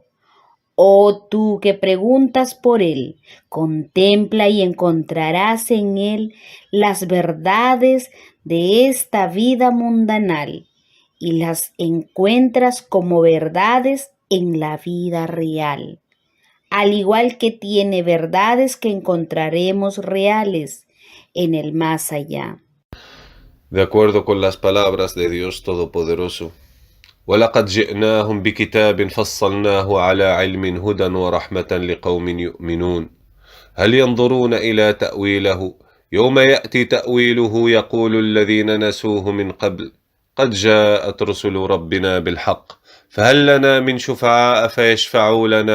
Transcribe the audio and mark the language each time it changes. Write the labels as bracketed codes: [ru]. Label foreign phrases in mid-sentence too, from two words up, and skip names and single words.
[es] Oh tú que preguntas por él, contempla y encontrarás en él las verdades de esta vida mundanal y las encuentras como verdades en la vida real, al igual que tiene verdades que encontraremos reales en el más allá. De acuerdo con las palabras de Dios Todopoderoso. [ar] ولقد جئناهم بكتاب فصلناه على علم هدى ورحمة لقوم يؤمنون هل ينظرون إلى تأويله يوم يأتي تأويله يقول الذين نسوه من قبل قد جاءت رسل ربنا بالحق فهل لنا من شفعاء فيشفعوا لنا